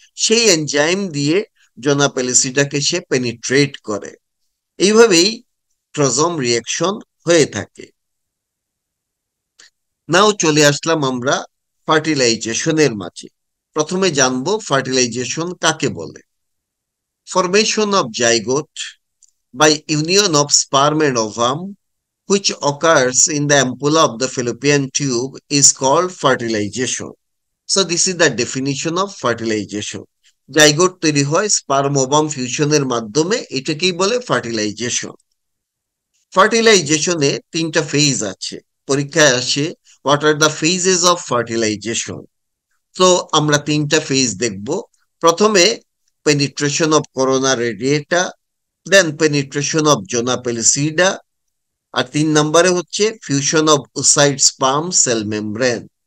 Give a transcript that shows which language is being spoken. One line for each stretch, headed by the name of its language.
Bangla: সেই এনজাইম দিয়ে জোনা পেলিসিডাকে সে পেনিট্রেট করে। এইভাবেই অ্যাক্রোজোম রিয়াকশন হয়ে থাকে। নাও চলে আসলাম আমরা ফার্টিলাইজেশনের মাঝে। প্রথমে জানবো ফার্টিলাইজেশন কাকে বলে।
English: Formation of zygote by union of sperm and ovum, which occurs in the ampulla of the fallopian tube, is called fertilization. So this is the definition of fertilization.
Bangla: Zygote তৈরি হয় স্পার্ম ওভাম ফিউশনের মাধ্যমে, এটাকেই বলে fertilisation. ফার্টিলাইজেশনে তিনটা phase আছে, পরীক্ষায় আসে
English: What are the phases of fertilization.
Bangla: তো আমরা তিনটা ফেজ দেখব। প্রথমে penetration of corona রেডিয়েটা, then penetration of জোনা পেলিসিডা, আর 3 নম্বরে হচ্ছে fusion of oocyte sperm cell membrane.